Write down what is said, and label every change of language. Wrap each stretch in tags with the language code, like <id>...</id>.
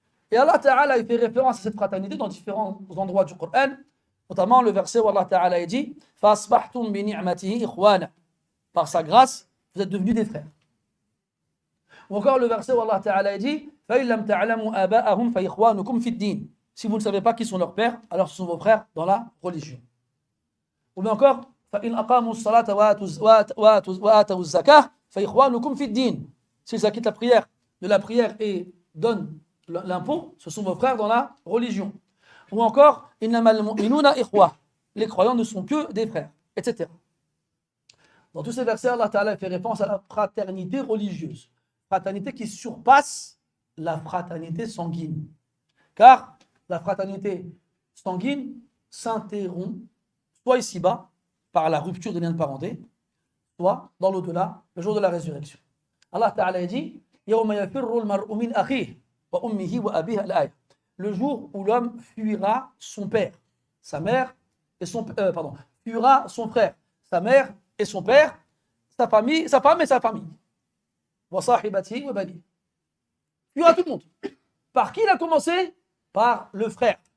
<fr>Et Allah Ta'ala il fait référence à cette fraternité dans différents endroits du Coran, notamment le verset où Allah Ta'ala dit «</fr> <ar>Fasbahtum bi ni'matihi ikhwana</ar> <fr>» Par sa grâce, vous êtes devenus des frères. Ou encore le verset où Allah Ta'ala dit «</fr> <ar>Fa illam ta'lamu aba'ahum fa ikhwanukum fid din</ar> <fr>» Si vous ne savez pas qui sont leurs pères, alors ce sont vos frères dans la religion. Ou bien encore</fr> <ar>فإن أقاموا الصلاة وآتوا الزكاة فإخوانكم في الدين.</ar> <fr>S'ils acquittent la prière de la prière et donnent l'impôt, ce sont vos frères dans la religion. Ou encore</fr> <ar>إنما المؤمنون إخوة.</ar> <fr>Les croyants ne sont que des frères, etc. Dans tous ces versets, Allah Ta'ala fait référence à la fraternité religieuse, fraternité qui surpasse la fraternité sanguine. Car la fraternité sanguine s'interrompt soit ici-bas par la rupture des liens de parenté, soit dans l'au-delà, le jour de la résurrection. Allah Ta'ala dit</fr> <ar>يَوْمَ يَفِرُّ الْمَرْءُ مِنْ أَخِيهِ وَأُمِّهِ وَأَبِيهِ الْآيَةِ.</ar> <fr>Le jour où l'homme fuira son père, sa mère et fuira son frère, sa mère et son père, sa femme et sa famille.</fr> <ar>وَصَاحِبَتِهِ وَبَنِيهِ.</ar> <fr>Fuira tout le monde. Par qui il a commencé? Par le frère.</fr>